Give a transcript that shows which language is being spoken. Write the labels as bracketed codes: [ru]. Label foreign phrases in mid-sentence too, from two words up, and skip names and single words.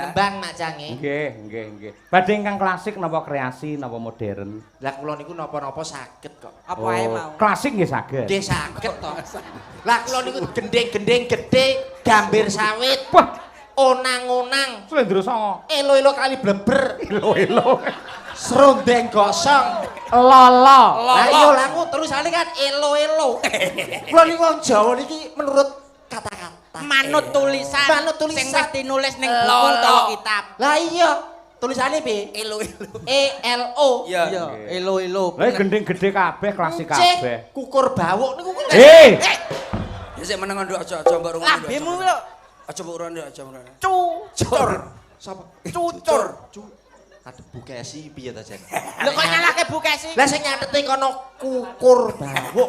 [jv] Nembang Mak Cangi. Nggih. Badhe ingkang klasik napa kreasi napa modern? Lah kula niku napa-napa saged kok. Apa ae mau? Klasik nggih saged. Nggih saged to. Lah kula niku gendeng-gendeng gedhe, gambir sawit. Wah, onang-onang. Slendro songo. Elo-elo kali bleber. Elo-elo. Serondeng gosong. Lolo. Lah iya lah aku terusane kan elo-elo. Kula niku wong Jawa niki [id] menurut kata-kata [jv] manut tulisan sing wis tinulis ning buku utawa kitab. Lah iya, tulisane piye? Elo-elo. ELO. Iya, elo-elo. Lah gending gede kabeh, klasik kabeh. Kukur bawuk niku. Ya sik meneng nduk aja mbok rungokno. Lambemu lho. Aja mbok urun nduk aja ngono. Cucur. Sapa? Cucur. Ada Bu Kesi piye to, Jen? Lho kok nyalahke Bu Kesi? Lah sing nyatete kono kukur bawuk.